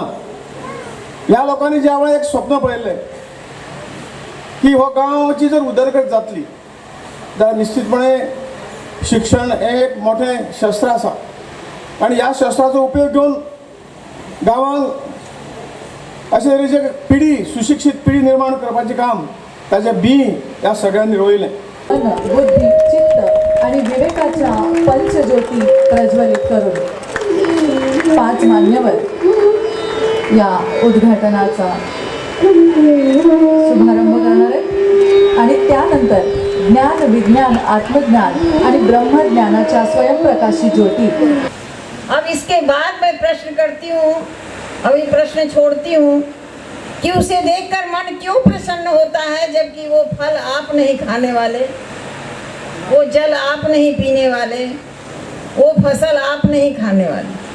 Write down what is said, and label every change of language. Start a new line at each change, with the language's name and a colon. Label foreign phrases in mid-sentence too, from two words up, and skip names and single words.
Konkani: ह्या लोकांनी ज्या वेळार एक स्वप्न पळयल्लें की हो गांवाची जर उदरगत जातली जाल्यार निश्चितपणे शिक्षण हे एक मोठें शस्त्र आसा आणि ह्या शस्त्राचो उपयोग घेवन गांवांत अशे तरेचे पिढी सुशिक्षीत पिढी निर्माण करपाचें काम ताचें बी ह्या सगळ्यांनी रोयलें।
Marathi: बुद्धी, चित्त आणि विवेकाच्या पंचज्योती प्रज्वलित करून 5 मान्यवर या उद्घाटनाचा शुभारंभ करणार आहेत आणि त्यानंतर ज्ञान, विज्ञान, आत्मज्ञान आणि ब्रह्मज्ञानाच्या स्वयंप्रकाशी ज्योती।
Hindi: अब इसके बाद मैं प्रश्न करती हूँ, अभी प्रश्न छोड़ती हूँ कि उसे देखकर मन क्यों प्रसन्न होता है, जबकि वो फल आप नहीं खाने वाले, वो जल आप नहीं पीने वाले, वो फसल आप नहीं खाने वाले।